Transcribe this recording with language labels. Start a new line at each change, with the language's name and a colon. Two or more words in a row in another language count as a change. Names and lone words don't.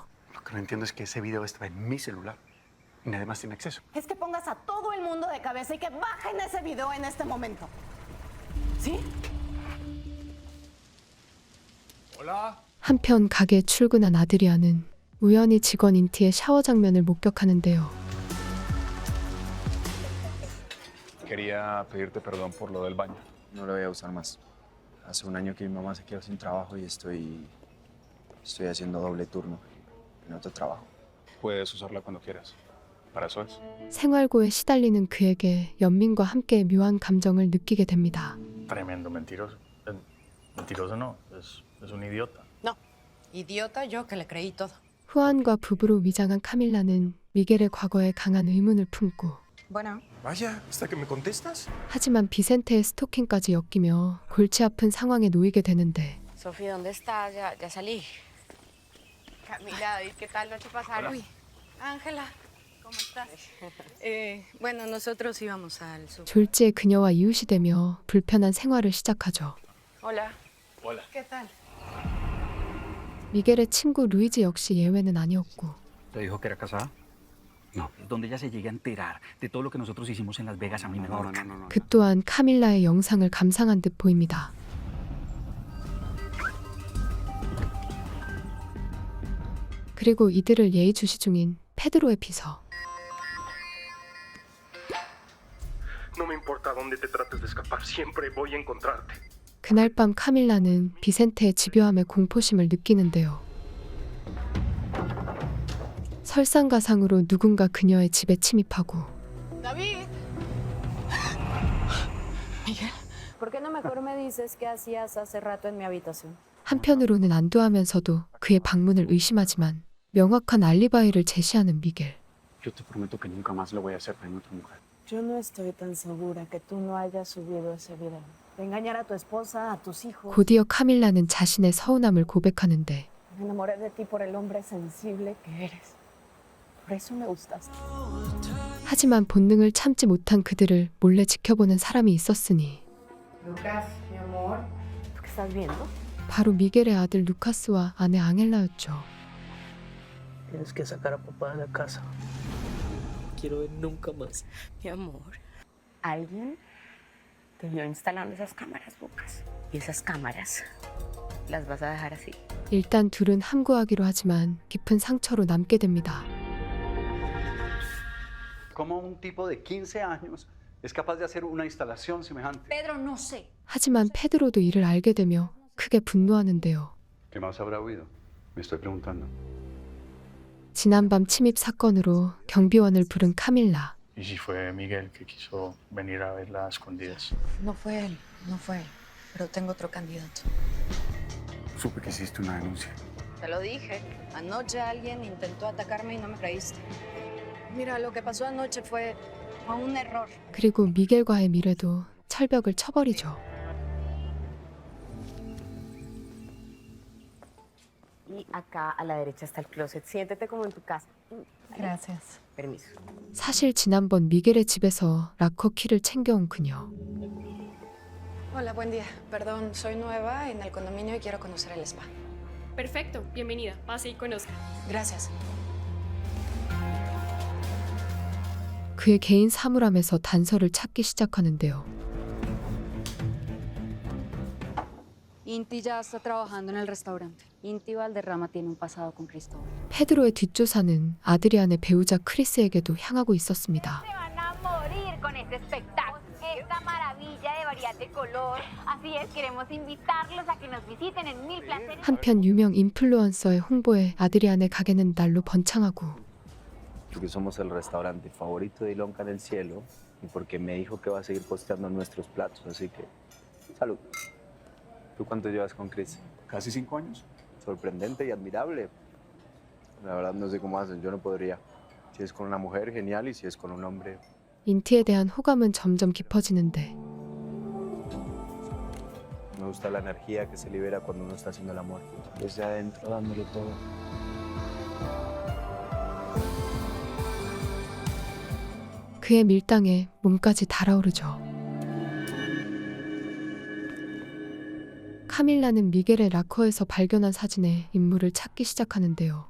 Spanish: Lo que no entiendo es que ese video estaba en mi celular y nadie más tiene acceso. Es que pongas a todo el mundo de cabeza y que bajen ese video en este momento. ¿Sí?
Korean: 한편 가게에 출근한 아드리아는 우연히 직원 인티의 샤워 장면을 목격하는데요.
Spanish: Quería pedirte perdón por lo del baño. No lo voy a usar más. Hace un año que mi mamá se quedó sin trabajo y estoy haciendo doble turno en otro trabajo. Puedes usarla cuando quieras. Para eso es.
Korean: 생활고에 시달리는 그에게 연민과 함께 묘한 감정을 느끼게 됩니다.
Spanish: Tremendo mentiroso. Mentiroso no, es un idiota. No. Idiota yo que le creí todo.
Korean: 후안과 부부로 위장한 카밀라는 미겔의 과거에 강한 의문을 품고
Spanish: Bueno. Vaya, hasta que me contestas.
Korean: 하지만 비센테의 스토킹까지 엮이며 골치 아픈 상황에 놓이게 되는데
Spanish: Sofía, ¿dónde estás? Ya salí. Camila, ¿y qué tal noche pasaron? Uy, Ángela, ¿cómo estás? Bueno, nosotros íbamos al sur.
Korean: 졸지에 그녀와 이웃이 되며 불편한 생활을 시작하죠.
Spanish: Hola. Hola. ¿Qué tal?
Korean: 미겔의 친구 루이즈 역시 예외는 아니었고
Spanish: ¿Te dijo que era casada? No. Donde ella se llegue a enterar de todo lo que nosotros hicimos en Las Vegas, a mí me va a ahorcar.
Korean: 그 또한 카밀라의 영상을 감상한 듯 보입니다. 그리고 이들을 예의주시 중인 페드로의 비서.
Spanish: No me importa dónde te trates de escapar, siempre voy a encontrarte.
Korean: 그날 밤 카밀라는 비센테의 집요함에 공포심을 느끼는데요. 설상가상으로 누군가 그녀의 집에 침입하고
Spanish: David. Miguel. ¿Por qué no mejor me dices qué hacías hace rato en mi habitación?
Korean: 한편으로는 안도하면서도 그의 방문을 의심하지만 명확한 알리바이를 제시하는 미겔.
Spanish: Yo te prometo que nunca más lo voy a hacer con otra mujer. Yo no estoy tan segura que tú no hayas subido ese video. De engañar a tu esposa, a tus hijos.
Korean: 곧이어 카밀라는 자신의 서운함을 고백하는데
Spanish: Me enamoré de ti por el hombre sensible que eres. Por eso me gustaste.
Korean: 하지만 본능을 참지 못한 그들을 몰래 지켜보는 사람이 있었으니
Spanish: Lucas, mi amor. ¿Tú qué estás viendo?
Korean: 바로 미겔의 아들 루카스와 아내 앙헬라였죠.
Spanish: Tienes que sacar a papá de la casa. Quiero ver nunca más. Mi amor, alguien te vio instalando esas cámaras, Lucas. Y esas cámaras las vas a dejar así.
Korean: 일단 둘은 함구하기로 하지만 깊은 상처로 남게 됩니다.
Spanish: ¿Cómo un tipo de 15 años es capaz de hacer una instalación semejante? Pedro, no sé.
Korean: 하지만 페드로도 이를 알게 되며 크게 분노하는데요.
Spanish: ¿Qué más habrá oído? Me estoy preguntando.
Korean: 지난밤 침입 사건으로 경비원을 부른 카밀라.
Spanish: ¿Y si fue Miguel que quiso venir a verla a escondidas? No fue él, no fue él. Pero tengo otro candidato. Supe que hiciste una denuncia. Te lo dije. Anoche alguien intentó atacarme y no me creíste. Mira, lo que pasó anoche fue un error.
Korean: 그리고 미겔과의 미래도 철벽을 쳐버리죠.
Spanish: Y acá a la derecha está el closet. Siéntete como en tu casa. Gracias. Permiso.
Korean: 사실 지난번 미겔의 집에서 락커 키를 챙겨온 그녀.
Spanish: Hola, buen día. Perdón, soy nueva en el condominio y quiero conocer el spa. Perfecto, bienvenida. Pase y conozca. Gracias.
Korean: 그의 개인 사물함에서 단서를 찾기 시작하는데요.
Spanish: Inti ya está trabajando en el restaurante. Inti Valderrama tiene un pasado con Cristóbal.
Korean: 페드로의 뒷조사는 아드리안의 배우자 크리스에게도 향하고 있었습니다.
Spanish: Se van a morir con este espectáculo. Esta maravilla de variedad de color. Así es, queremos invitarlos a que nos visiten en Mil Placeres.
Korean: 한편 유명 인플루언서의 홍보에 아드리안의 가게는 날로 번창하고
Spanish: Porque somos el restaurante favorito de Ilonka en el cielo y porque me dijo que va a seguir posteando nuestros platos, así que salud. ¿Tú cuánto llevas con Chris? Casi 5 años. Sorprendente y admirable. La verdad no sé cómo hacen, yo no podría. Si es con una mujer, genial, y si es con un hombre...
Korean: 인티에 대한 호감은 점점 깊어지는데
Spanish: Me gusta la energía que se libera cuando uno está haciendo el amor. Desde adentro, dándole todo.
Korean: 그의 밀당에 몸까지 달아오르죠. 카밀라는 미겔의 락커에서 발견한 사진의 인물을 찾기 시작하는데요.